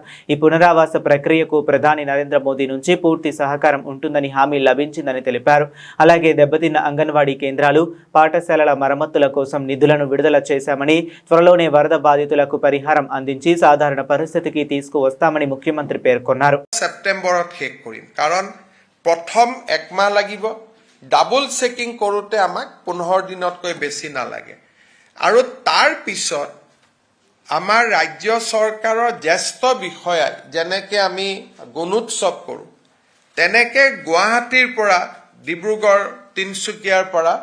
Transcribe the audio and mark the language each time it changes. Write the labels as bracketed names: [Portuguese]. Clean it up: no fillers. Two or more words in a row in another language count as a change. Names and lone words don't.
[Telugu] ఈ పునరావాస ప్రక్రియకు ప్రధాని నరేంద్ర మోదీ నుంచి పూర్తి సహకారం ఉంటుందని హామీ లభించిందని తెలిపారు. అలాగే దెబ్బతిన్న అంగన్వాడీ కేంద్రాలు, పాఠశాలల మరమ్మతుల కోసం నిధులను విడుదల చేశామని, త్వరలోనే వరద బాధితులకు పరిహారం అందించి సాధారణ పరిస్థితికి తీసుకువస్తామని ముఖ్యమంత్రి పేర్కొన్నారు. [Assamese] సెప్టెంబৰত শেষ কৰিম, কাৰণ প্ৰথম একমাহ লাগিব, [English] double checking [Assamese] কৰোঁতে আমাক 15 দিনতকৈ বেছি নালাগে, আৰু তাৰ পিছত আমাৰ ৰাজ্য চৰকাৰৰ জ্যেষ্ঠ বিষয়াই যেনেকে আমি গুণোৎসৱ কৰোঁ, তেনেকে গুৱাহাটীৰ পৰা ডিব্ৰুগড়, তিনচুকীয়াৰ পৰা